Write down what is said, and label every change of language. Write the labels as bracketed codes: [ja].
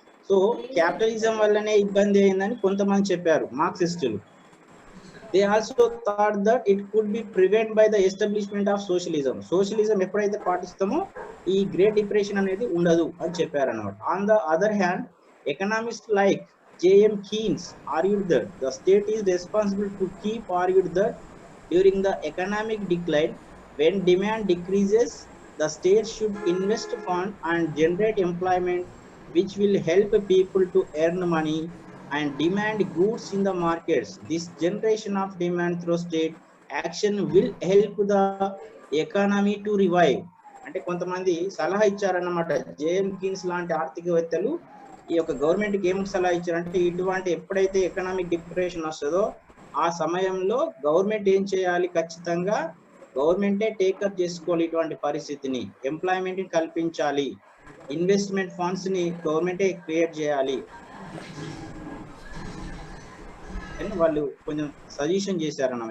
[te] So capitalism వల్లనే ఇబ్బంది అయిందని కొంతమంది చెప్పారు మార్క్సిస్టులు. [en] They also thought that it could be prevent by the establishment of socialism. [te] Socialism ఎప్పుడైతే పాటిస్తామో ఈ గ్రేట్ డిప్రెషన్ అనేది ఉండదు అని చెప్పారు అన్నమాట. [en] On the other hand economist like J.M. Keynes argued that the state is responsible to keep argued that during the economic decline, when demand decreases, the state should invest fund and generate employment, which will help people to earn money and demand goods in the markets. This generation of demand through state action will help the economy to revive. [te] అంటే కొంతమంది సలహా ఇచ్చారన్నమాట. JM Keynes లాంటి ఆర్థికవేత్తలు ఈ యొక్క గవర్నమెంట్కి ఏం సలహా ఇచ్చారంటే ఇటువంటి ఎప్పుడైతే ఎకనామిక్ డిప్రెషన్ వస్తుందో ఆ సమయంలో గవర్నమెంట్ ఏం చేయాలి? ఖచ్చితంగా గవర్నమెంటే టేకప్ చేసుకోవాలి ఇటువంటి పరిస్థితిని, ఎంప్లాయ్మెంట్ని కల్పించాలి, ఇన్వెస్ట్మెంట్ ఫండ్స్ ని గవర్నమెంటే క్రియేట్ చేయాలి అని వాళ్ళు కొంచెం సజెషన్ చేశారన్న.